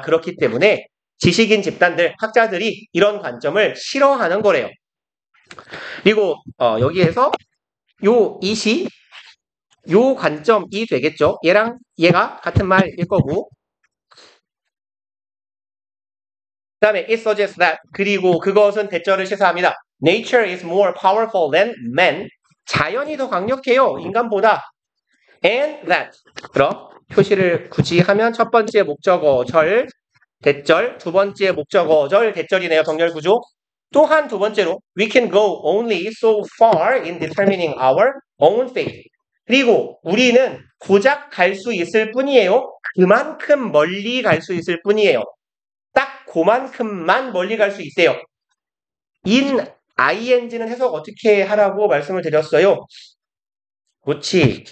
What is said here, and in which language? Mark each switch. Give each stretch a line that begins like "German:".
Korean: 그렇기 때문에 지식인 집단들, 학자들이 이런 관점을 싫어하는 거래요. 그리고 여기에서 요 관점이 되겠죠. 얘랑 얘가 같은 말일 거고. 그 다음에 it suggests that 그리고 그것은 대절을 시사합니다.
English: Nature is more powerful than man.
Korean: 자연이 더 강력해요. 인간보다. And that 그럼 표시를 굳이 하면 첫 번째 목적어 절 대절, 두 번째 목적어 절 대절이네요. 정렬 구조.
English: 또한 두 번째로 we can go only so far in determining our own fate.
Korean: 그리고 우리는 고작 갈 수 있을 뿐이에요. 그만큼 멀리 갈 수 있을 뿐이에요. 딱 그만큼만 멀리 갈 수 있대요. ing는 해석 어떻게 하라고 말씀을 드렸어요. 그렇지.